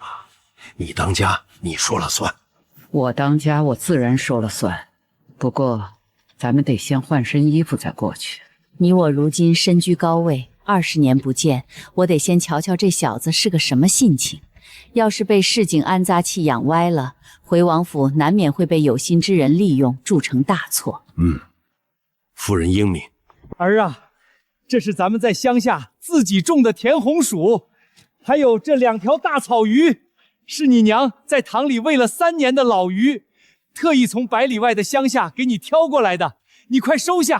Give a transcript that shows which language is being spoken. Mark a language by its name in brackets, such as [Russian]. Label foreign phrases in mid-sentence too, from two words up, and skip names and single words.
[Chinese] 你當家，你說了算。我當家，我自然說了算。不過，咱們得先換身衣服再過去。你我如今身居高位，20年不見，我得先瞧瞧這小子是個什麼性情。要是被市井安雜氣養歪了，回王府難免會被有心之人利用，鑄成大錯。夫人英明。兒啊，這是咱們在鄉下自己種的甜紅薯，還有這2條大草魚，是你娘在塘裡餵了3年的老魚，特意從100里外的鄉下給你挑過來的，你快收下。